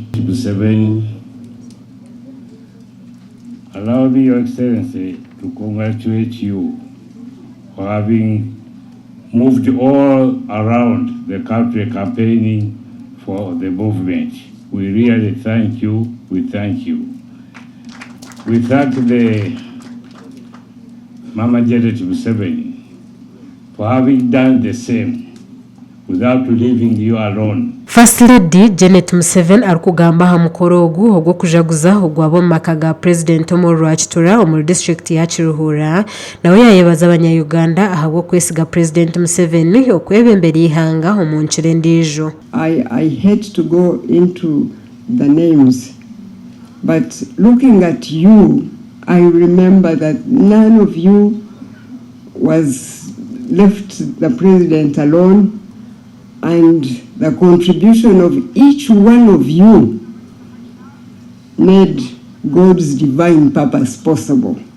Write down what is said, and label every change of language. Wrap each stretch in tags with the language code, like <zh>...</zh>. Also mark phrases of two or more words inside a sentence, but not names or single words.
<en>Museveni, allow me, Your Excellency, to congratulate you for having moved all around the country campaigning for the movement. We really thank you. We thank you. We thank the Mama Janet Museveni for having done the same without leaving you alone.</en> <nyn>First Lady Janet Museveni arukugamba ha mukoro ogu ogwo kujaguza ogwabo maka ga President omu Rwakitura omu district ya Kiruhura nawe yayebaza abanya-Uganda ahabwo kwesiga President Museveni okwebembera ihanga omu nkire ndijo.</nyn> <en>I hate to go into the names, but looking at you, I remember that none of you was left the president alone, and the contribution of each one of you made God's divine purpose possible.</en>